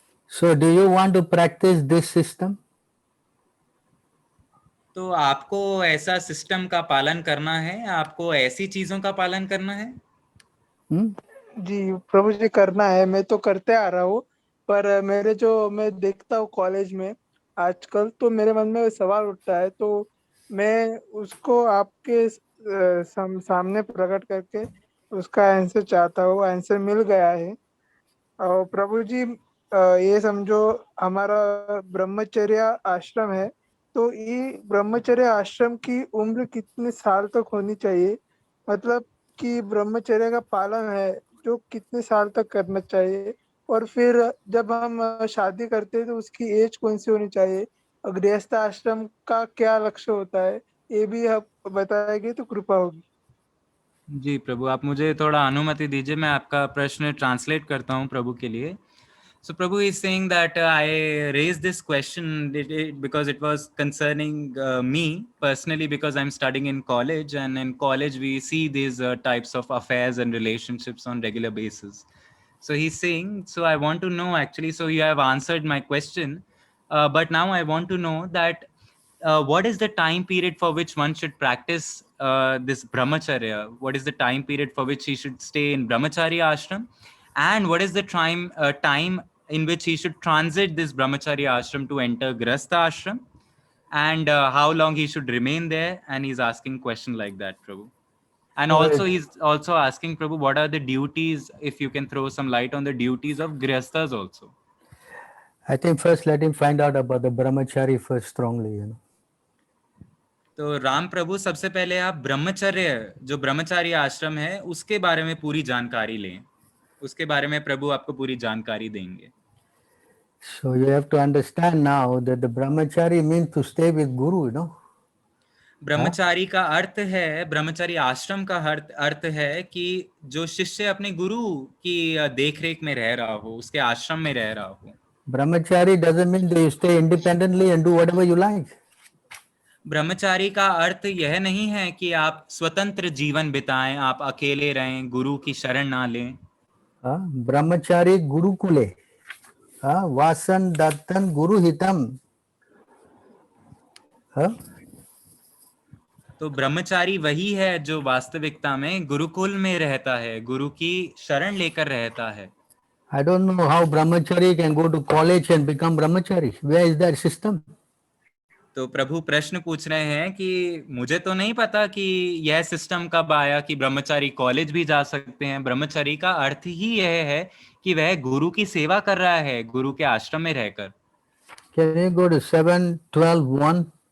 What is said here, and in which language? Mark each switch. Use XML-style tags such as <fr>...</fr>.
<en>So do you want to practice this system?</en> <hi>तो आपको ऐसा सिस्टम का पालन करना है, आपको ऐसी चीजों का पालन करना है। जी प्रभु जी, करना है। मैं तो करते आ रहा हूँ, पर मेरे जो मैं देखता हूँ कॉलेज में आजकल, तो मेरे मन में सवाल उठता है, तो मैं उसको आपके सामने प्रकट करके उसका आंसर चाहता हूँ। आंसर मिल गया है। और प्रभु जी, ये समझो हमारा ब्रह्मचर्य आश्रम है, तो ये ब्रह्मचर्य आश्रम की उम्र कितने साल तक होनी चाहिए? मतलब कि ब्रह्मचर्य का पालन है जो कितने साल तक करना चाहिए? और फिर जब हम शादी करते हैं तो उसकी एज कौन सी होनी चाहिए? और गृहस्थ आश्रम का क्या लक्ष्य होता है, ये भी आप बताएंगे तो कृपा होगी। जी प्रभु, आप मुझे थोड़ा अनुमति दीजिए, मैं आपका प्रश्न ट्रांसलेट करता हूँ प्रभु के लिए।</hi> <en>So Prabhu is saying that I raised this question because it was concerning me personally, because I'm studying in college, and in college we see these types of affairs and relationships on regular basis. So he's saying, so I want to know actually, so you have answered my question, but now I want to know that what is the time period for which one should practice this brahmacharya? What is the time period for which he should stay in brahmacharya ashram? And what is the time in which he should transit this brahmacharya ashram to enter grahastha ashram? And how long he should remain there? And he's asking question like that, Prabhu. And also he's also asking, Prabhu, what are the duties, if you can throw some light on the duties of grihasthas also? I think first let him find out about the brahmachari first strongly.</en> <hi>तो राम प्रभु, सबसे पहले आप ब्रह्मचर्य, जो ब्रह्मचारी आश्रम है, उसके बारे में पूरी जानकारी लें। उसके बारे में प्रभु आपको पूरी जानकारी देंगे।</hi> <en>So you have to understand now that the brahmachari means to stay with guru,</en> <hi>ब्रह्मचारी का अर्थ है, ब्रह्मचारी आश्रम का अर्थ है कि जो शिष्य अपने गुरु की देखरेख में रह रहा हो, उसके आश्रम में रह रहा हो।</hi> <en>Brahmachari doesn't mean that you stay independently and do whatever you like.</en> <hi>ब्रह्मचारी का अर्थ यह नहीं है कि आप स्वतंत्र जीवन बिताएं, आप अकेले रहें, गुरु की शरण ना लें।</hi> <sa>ब्रह्मचारी गुरुकुले वासन दत्तन गुरु हितम।</sa> <hi>तो ब्रह्मचारी वही है जो वास्तविकता में गुरुकुल में रहता है, गुरु की शरण लेकर रहता है।</hi> <en>I don't know how brahmachari can go to college and become brahmachari. Where is that system?</en> <hi>तो प्रभु प्रश्न पूछ रहे हैं कि मुझे तो नहीं पता कि यह सिस्टम कब आया कि ब्रह्मचारी कॉलेज भी जा सकते हैं। ब्रह्मचारी का अर्थ ही यह है कि वह गुरु की सेवा कर रहा है, गुरु के आश्रम में रहकर।</hi> <en>Can you go to 7:12:1?</en>